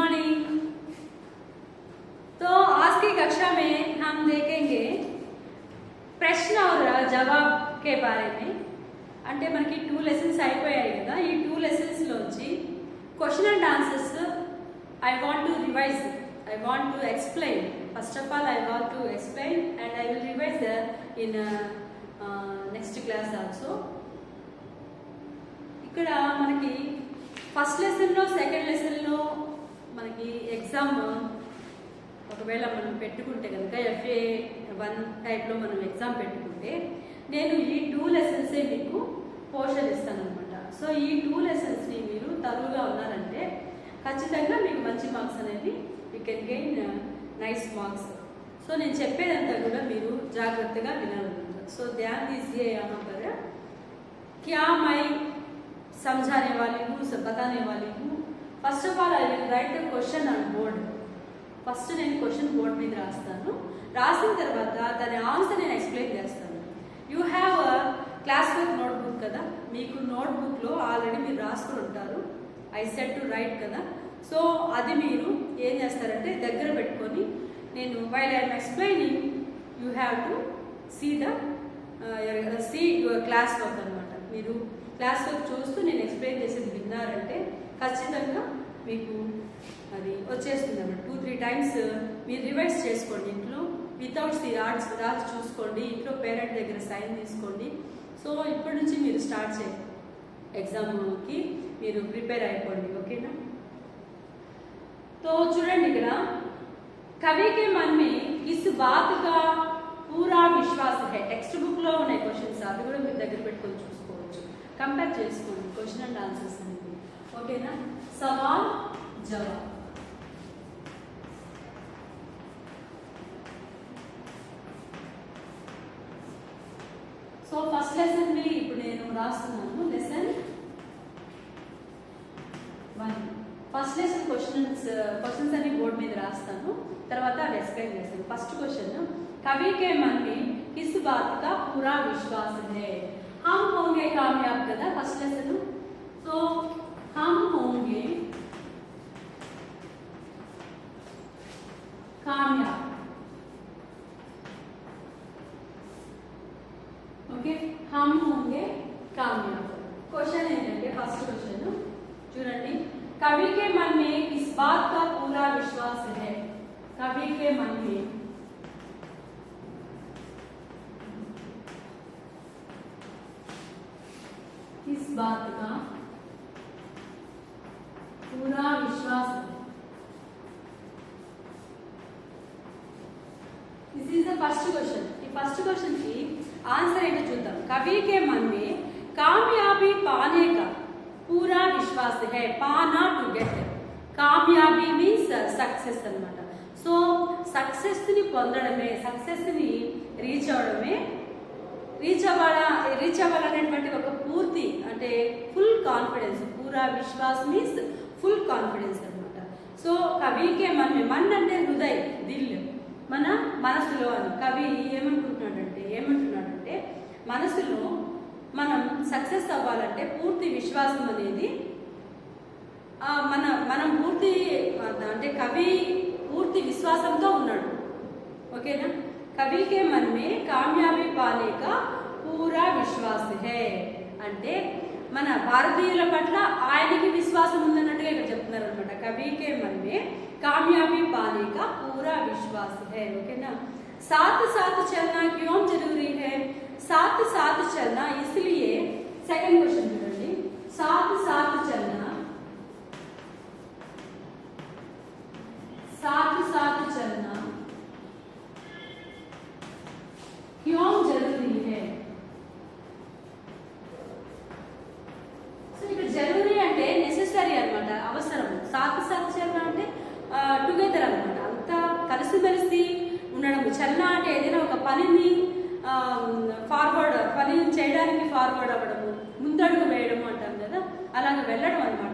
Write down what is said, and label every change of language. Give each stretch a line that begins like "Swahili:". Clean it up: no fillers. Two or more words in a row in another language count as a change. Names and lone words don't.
Hindi: मॉर्निंग। तो आज की कक्षा में हम देखेंगे प्रश्न और जवाब के बारे में।
Telugu: అంటే మనకి 2 లెసన్స్ అయిపోయాయి కదా। ఈ 2 లెసన్స్ లోంచి
English: question and answers I want to revise, I want to explain. First of all I want to explain and I will revise in next class also.
Telugu: ఇక్కడ మనకి
English: first lesson
Telugu: లో
English: second lesson
Telugu: లో మనకి ఎగ్జామ్ ఒకవేళ మనం పెట్టుకుంటే కనుక FA1 టైప్లో మనం ఎగ్జామ్ పెట్టుకుంటే నేను ఈ 2 లెసన్సే మీకు పోర్షన్ ఇస్తాను అనమాట। సో ఈ 2 లెసన్స్ని మీరు తరువుగా ఉన్నారంటే ఖచ్చితంగా మీకు మంచి మార్క్స్ అనేది
English: you can gain nice marks.
Telugu: సో నేను చెప్పేదంతా కూడా మీరు జాగ్రత్తగా వినాలన్నమాట।
Hindi: సో ध्यान दीजिए यहाँ पर क्या मैं समझाने वाली हूँ, बताने वाली हूँ।
English: First of all I will write the question on board.
Telugu: ఫస్ట్ నేను
English: question board
Telugu: మీద రాస్తాను, రాసిన తర్వాత దాని ఆన్సర్ నేను ఎక్స్ప్లెయిన్ చేస్తాను।
English: you have class work notebook
Telugu: కదా, మీకు నోట్బుక్లో ఆల్రెడీ మీరు రాసుకుని ఉంటారు,
English: I said to write
Telugu: కదా। సో అది మీరు ఏం చేస్తారంటే దగ్గర పెట్టుకొని నేను
English: while I'm explaining you have to see your class work
Telugu: అనమాట। మీరు
English: class work
Telugu: చూస్తూ నేను ఎక్స్ప్లెయిన్ చేసేది విన్నారంటే ఖచ్చితంగా మీకు అది వచ్చేస్తుంది అన్నమాట। 2-3 టైమ్స్ మీరు రివైజ్ చేసుకోండి ఇంట్లో, వితౌట్ రాసి చూసుకోండి, ఇంట్లో పేరెంట్ దగ్గర సైన్ తీసుకోండి। సో ఇప్పటి నుంచి మీరు స్టార్ట్ చేయండి, ఎగ్జామ్కి మీరు ప్రిపేర్ అయిపోండి, ఓకేనా।
Hindi: तो
Telugu: చూడండి ఇక్కడ
Hindi: कवि के मन में इस बात का पूरा विश्वास है।
English: text book
Telugu: లో ఉన్న క్వశ్చన్స్ అవి కూడా మీరు దగ్గర పెట్టుకొని చూసుకోవచ్చు, కంపేర్ చేసుకోండి
English: question and answers
Telugu: అనేది, ఓకేనా।
Hindi: सवाल जवाब
Telugu: సో
English: first lesson
Telugu: ని ఇప్పుడు నేను రాస్తున్నాను, లెసన్ 1।
English: first lesson questions
Telugu: అన్ని బోర్డు మీద రాస్తాను, తర్వాత అవి ఎక్స్ప్లెయిన్ చేస్తాను।
English: first question,
Hindi: कवि के मन में किस बात का पूरा विश्वास है, हम होंगे कामयाब
Telugu: కదా ఫస్ట్ లెసన్।
Hindi: సో हम होंगे कामयाब, ओके, हम होंगे कामयाब।
Telugu: क्वेश्चन ఏంటంటే
English: first question
Telugu: చూడండి,
Hindi: कवि के मन में इस बात का पूरा विश्वास है। कवि के मन में इस बात का पूरा विश्वास है।
English: This is the first question.
Telugu: ఈ
English: first question
Telugu: కి ఆన్సర్ ఏంటో చూద్దాం।
Hindi: कवि के मन में कामयाबी पाने का पूरा विश्वास है।
English: पाना to get, కామయాబీ means success అన్నమాట।
Telugu: సో సక్సెస్ ని పొందడమే, సక్సెస్ ని రీచ్ అవ్వాలనేటువంటి ఒక పూర్తి అంటే
English: full confidence,
Hindi: पूरा विश्वास
English: means full confidence
Telugu: అనమాట। సో
Hindi: कवि के मन
Telugu: అంటే
Hindi: हृदय, दिल,
Telugu: మన మనసులో అని। కవి ఏమంటున్నాడంటే మనసులో మనం సక్సెస్ అవ్వాలంటే పూర్తి విశ్వాసం అనేది మనం పూర్తి అంటే కవి పూర్తి విశ్వాసంతో ఉన్నాడు, ఓకేనా।
Hindi: कवि के मन में कामयाबी पाने का पूरा विश्वास है
Telugu: అంటే మన భారతీయుల పట్ల ఆయనకి విశ్వాసం ఉందన్నట్టుగా ఇక్కడ చెప్తున్నారు అనమాట।
Hindi: कवि के मन में कामयाबी पाने का पूरा विश्वास है, ओकेना। साथ साथ चलना क्यों जरूरी है, साथ साथ चलना इसलिए। सेकंड क्वेश्चन చూడండి, साथ साथ चलना, साथ साथ चलना क्यों जरूरी है।
Telugu: సో ఇక్కడ జరూరీ అంటే నెసెసరీ అనమాట, అవసరం।
Hindi: साथ साथ चलना
Telugu: అంటే టుగెదర్ అనమాట, అంతా కలిసిమెలిసి ఉండడం। చలన అంటే ఏదైనా ఒక పనిని పని చేయడానికి ఫార్వర్డ్ అవ్వడము, ముందడుగు వేయడము అంటాం కదా, అలాగే వెళ్ళడం అనమాట।